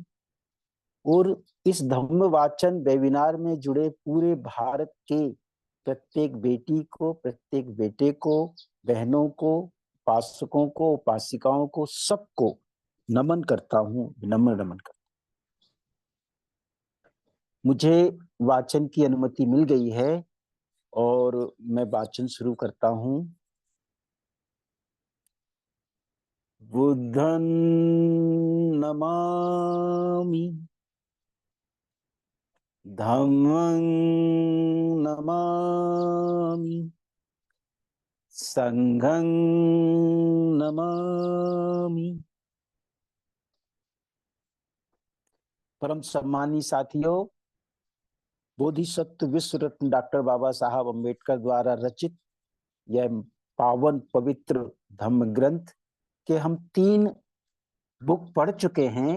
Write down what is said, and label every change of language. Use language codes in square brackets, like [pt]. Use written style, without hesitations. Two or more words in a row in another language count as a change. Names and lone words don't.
[hi] और इस धम्म वाचन वेबिनार में जुड़े पूरे भारत के प्रत्येक बेटी को, प्रत्येक बेटे को, बहनों को, उपासकों को, उपासिकाओं को, सबको नमन करता हूं, विनम्र नमन करता हूं। मुझे वाचन की अनुमति मिल गई है और मैं वाचन शुरू करता हूं। [pi] बुद्धं नमामि, धम्मं नमामि, संघं नमामि। [hi] परम सम्मानी साथियों, बोधिसत्व विश्व रत्न डॉक्टर बाबा साहब अम्बेडकर द्वारा रचित यह पावन पवित्र धम्म ग्रंथ के हम 3 बुक पढ़ चुके हैं।